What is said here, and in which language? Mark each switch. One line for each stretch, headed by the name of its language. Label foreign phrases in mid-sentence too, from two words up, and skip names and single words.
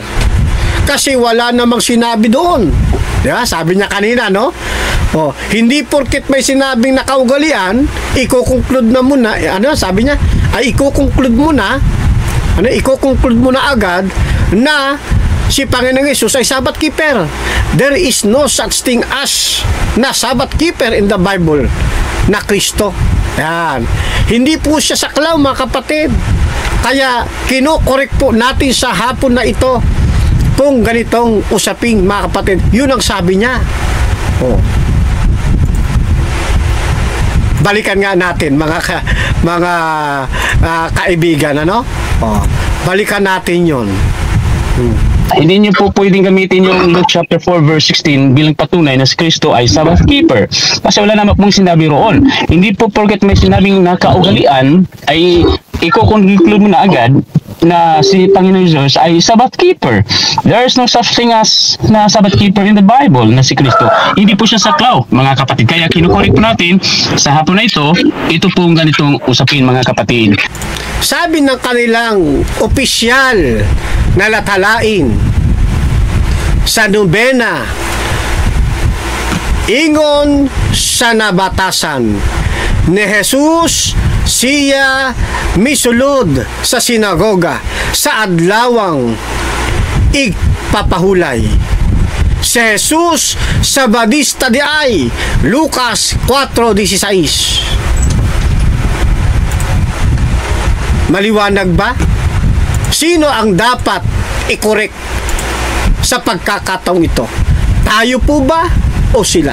Filipino: Kasi wala namang sinabi doon. Diba? Sabi niya kanina, no? Oh, hindi porket may sinabing nakaugalian, iko-conclude na muna, sabi niya, ay iko-conclude muna agad na si Panginoong Hesus ay
English: Sabbath keeper. There is no such thing as na Sabbath keeper in the Bible na Kristo. Yan.
Filipino: Hindi po siya saklaw mga kapatid. Kaya kino-correct po natin sa hapon na ito kung ganitong usaping mga kapatid. Yun ang sabi niya. Oh. Balikan nga natin mga kaibigan, ano? Oh. Balikan natin 'yon. Hindi niyo po pwedeng gamitin yung Luke chapter 4:16 bilang patunay na si Kristo ay Sabbath keeper. Kasi wala naman pong sinabi roon. Hindi po porket may sinabing nakaugalian ay iko-conclude mo na agad na si Panginoon Jesus ay
English: Sabbath keeper. There is no such thing as na Sabbath keeper in the Bible na si Kristo.
Filipino: Hindi po siya saklaw, mga kapatid. Kaya kinukorek po natin sa hapon na ito pong ganitong usapin, mga kapatid. Sabi ng kanilang opisyal na latalain sa nobena,
Cebuano: ingon sa nabatasan ni Jesus, siya misulod sa sinagoga sa adlawang igpapahulay. Si Jesus sa Bautista di ay Lucas 4:16.
Filipino: Maliwanag ba? Sino ang dapat i-correct sa pagkakataong ito? Tayo po ba o sila?